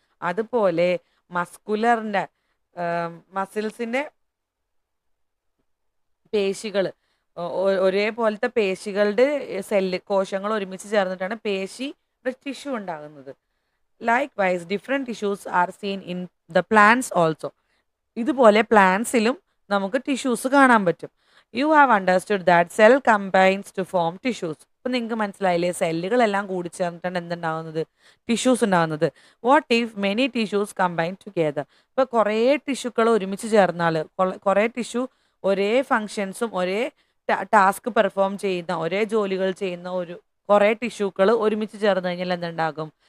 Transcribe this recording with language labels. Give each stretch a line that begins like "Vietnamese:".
Malayalam: അതുപോലെ മസ്കുലറിൻ്റെ മസിൽസിൻ്റെ പേശികൾ ഒരേപോലത്തെ പേശികളുടെ കോശങ്ങൾ ഒരുമിച്ച് ചേർന്നിട്ടാണ് പേശിയുടെ ടിഷ്യൂ ഉണ്ടാകുന്നത്.
English: Likewise, different tissues are seen in the plants also.
Malayalam: ഇതുപോലെ പ്ലാന്റ്സിലും നമുക്ക് ടിഷ്യൂസ് കാണാൻ പറ്റും.
English: You have understood that cell combines to form tissues.
Malayalam: ഇപ്പം നിങ്ങൾക്ക് മനസ്സിലായില്ലേ, സെല്ലുകളെല്ലാം കൂടി ചേർന്നിട്ടാണ് എന്തുണ്ടാകുന്നത്, ടിഷ്യൂസ് ഉണ്ടാകുന്നത്.
English: What if many tissues combine together?
Malayalam: ഇപ്പോൾ കുറേ ടിഷ്യൂക്കൾ ഒരുമിച്ച് ചേർന്നാൽ, കുറേ ടിഷ്യൂ ഒരേ ഫങ്ഷൻസും ഒരേ ടാസ്ക് പെർഫോം ചെയ്യുന്ന, ഒരേ ജോലികൾ ചെയ്യുന്ന കുറേ ടിഷ്യൂക്കൾ ഒരുമിച്ച് ചേർന്ന് കഴിഞ്ഞാൽ എന്തുണ്ടാകും?